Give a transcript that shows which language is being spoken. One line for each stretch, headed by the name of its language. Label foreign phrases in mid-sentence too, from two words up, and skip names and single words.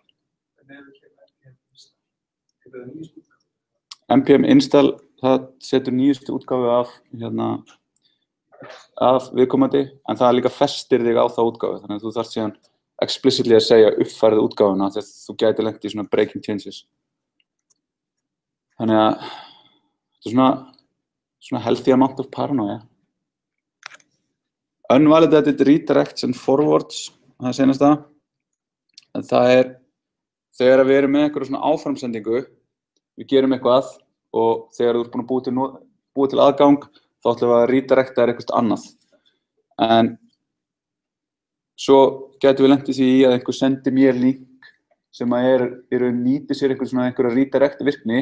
Icelandic: NPM install, það setur nýjustu útgáfu af viðkomandi, en það líka festir þig á þá útgáfu, þannig að þú þarft síðan explicitly að segja uppfærið útgáfuna þegar þú gæti lent í svona
English: breaking changes.
Icelandic: Þannig að þetta svona
English: healthy amount of paranoia. Unvalidated redirects and forwards,
Icelandic: það seinasta. Það þegar við erum með einhverju svona áframsendingu, við gerum eitthvað og þegar þú ert búin að búa til aðgang, þá ætlum við að redirecta eitthvað annað. En svo gætum við lent í því að einhver sendi mér link sem nýtir sér einhverja redirect virkni.